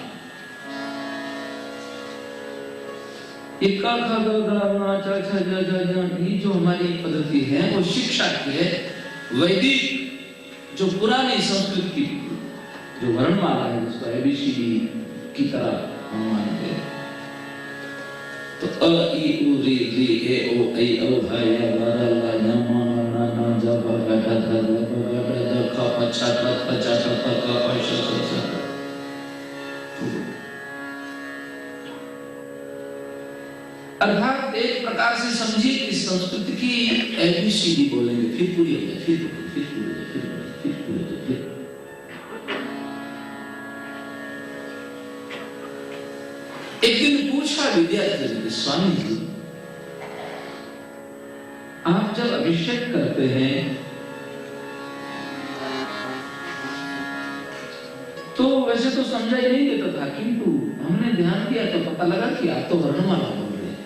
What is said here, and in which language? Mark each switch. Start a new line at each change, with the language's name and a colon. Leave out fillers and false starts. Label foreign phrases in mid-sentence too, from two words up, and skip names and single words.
Hindi: एक जो हमारी पद्धति है वो शिक्षा की है। वैदिक जो पुरानी संस्कृत की जो वर्णमाला है, जिसको ABCD की तरह हम मानते हैं, तो अ ई उ री री ए ओ ऐ औ ह य व र ल य म न न ज भ ग ढ ध ल प ग ढ ध ख प छ ठ प च ठ प क प श ष स। अर्थात एक प्रकार से समझिए कि संस्कृत की ABCD बोलेंगे, फिर पूरी हो जाए, फिर पूरी हो जाए, फिर पूरी हो जाए। एक दिन पूछा विद्यार्थी ने, स्वामी जी आप जब अभिषेक करते हैं तो वैसे तो समझा ही नहीं देता था, किंतु हमने ध्यान दिया तो पता लगा कि आप तो वर्णमाला बोल रहे हैं।